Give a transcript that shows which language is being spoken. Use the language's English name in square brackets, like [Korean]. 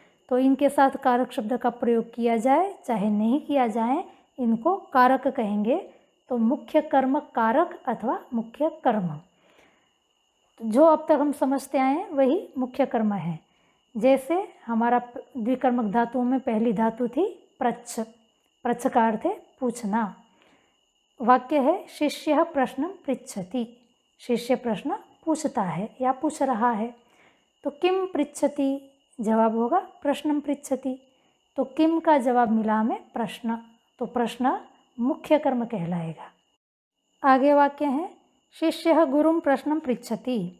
[Hindi] तो इनके साथ कारक शब्द का प्रयोग किया जाए चाहे नहीं किया जाए, इनको कारक कहेंगे। तो मुख्य कर्म कारक अथवा मुख्य कर्म, तो जो अब तक हम समझते आए हैं वही मुख्य कर्म है। जैसे हमारा द्विकर्मक धातुओं में पहली धातु थी प्रच्छ। प्रच्छ का अर्थ है पूछना। वाक्य है [Sanskrit] शिष्यः प्रश्नं पृच्छति। [Hindi] शिष्य प्रश्न पूछता है या पूछ रहा है। तो [Sanskrit] किम पृच्छति, [Hindi] जवाब होगा [Sanskrit] प्रश्नं पृच्छति। [Hindi] तो किम का जवाब मिला हमें प्रश्न, तो प्रश्न मुख्य कर्म कहलाएगा। आगे वाक्य है [Sanskrit] शिष्यः गुरुं प्रश्नं पृच्छति।